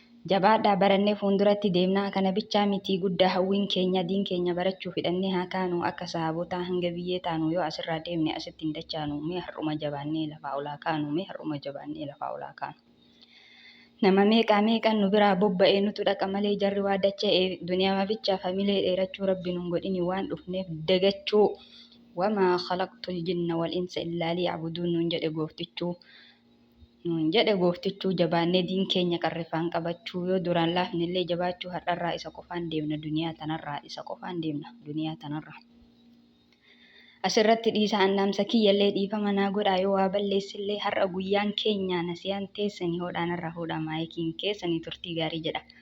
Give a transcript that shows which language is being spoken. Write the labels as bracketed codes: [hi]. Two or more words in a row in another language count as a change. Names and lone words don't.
[om] Jabaadhaa, barannee fuulduratti deemnaa, kana bichaa miti guddaa hawwiin keenya, diin keenya barachuu fidhannee haa kaanu, akka sahaabotaa hanga biyyee taanu, yoo asirraa deemne asitti hin dachaanu, mee har'uma jabaannee lafaa olaa kaanu, mee har'uma jabaannee lafaa olaa kaanu. Nama meeqaa meeqan nu biraa bobba'ee, nutu dhaqa malee jarri waa dacha'e, duniyaa bichaaf hamilee dheerachuu Rabbi nun godhini waan dhufneef dagachuu. [ar] "وما خلقت الجن والإنس إلا ليعبدون" [om] nuun jedhe gooftichuu. Nuun jedhe gooftichuu, jabaannee diin keenya qarrifaan qabachuu, yoo duraan laafnillee jabaachuu, har'arraa isa qofaan deemna, duniyaa tanarraa isa qofaan deemna, duniyaa tanarraa. Asirratti dhiisa annaamsa kiyyallee dhiifama naa godhaa, yoo waa balleessillee har'a guyyaan keenya nasiyaan teessanii hodhaan irra hodhaa maayikiin keessanii turtii gaarii jedha.